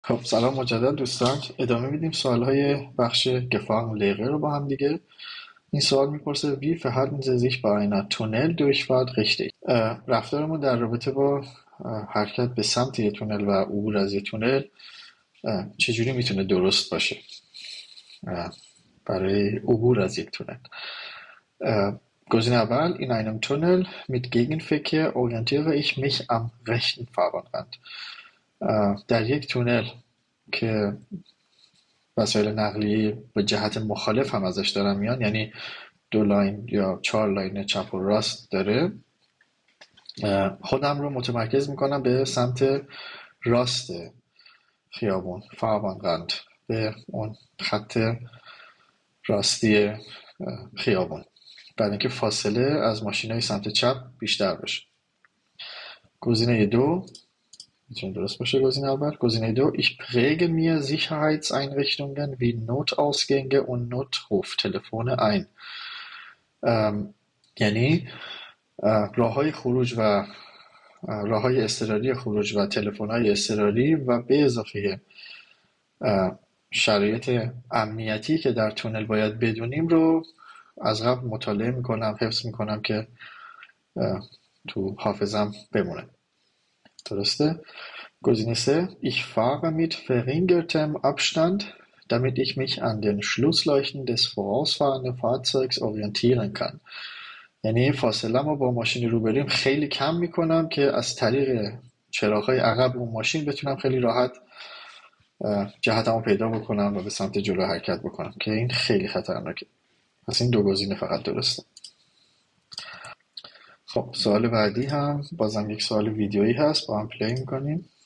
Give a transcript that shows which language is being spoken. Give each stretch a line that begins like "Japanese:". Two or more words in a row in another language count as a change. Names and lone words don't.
Persian: خب سلام مجدد دوستان، ادامه میدیم سوالهای بخش Gefahren رو با هم دیگه. این سوال میپرسه
German: wie verhalten Sie sich bei einer Tunneldurchfahrt richtig؟
Persian: رفتارمون در رابطه با حرکت به سمت یه تونل و عبور از یه تونل چجوری میتونه درست باشه برای عبور از یک تونل. گزینه اول:
German: in einem Tunnel mit Gegenverkehr orientiere ich mich am rechten Fahrbahnrand.
Persian: در یک تونل که وسایل نقلیه به جهت مخالف هم ازش دارن میان، یعنی دو لاین یا چهار لاین چپ و راست داره، خودم رو متمرکز میکنم به سمت راست خیابون، فاروانقند، به اون خط راستی خیابون، برای اینکه فاصله از ماشینای سمت چپ بیشتر بشه. گزینه دو میتونه درست باشه. گزینه اول: گزینه دو
German: ich präge mir Sicherheitseinrichtungen wie Notausgänge und Notruftelefone ein.
Persian: یعنی راههای خروج و راههای اضطراری خروج و تلفن‌های اضطراری و به اضافه شرایط امنیتی که در تونل باید بدونیم رو از قبل مطالعه میکنم، حفظ میکنم که تو حافظم بمونه. درسته؟ Gosine C.
German: Ich fahre mit verringertem Abstand, damit ich mich an den Schlussleuchten des vorausfahrenden Fahrzeugs orientieren kann.
Persian: یعنی فاصله رو با ماشین روبریم خیلی کم میکنم که از طریق چراغ‌های عقب اون ماشین بتونم خیلی راحت جهتمو پیدا بکنم و به سمت جلو حرکت بکنم، که این خیلی خطرناکه. پس این دو گزینه فقط درسته. خب سوال بعدی هم بازم یک سوال ویدیویی هست، با هم پلی میکنیم.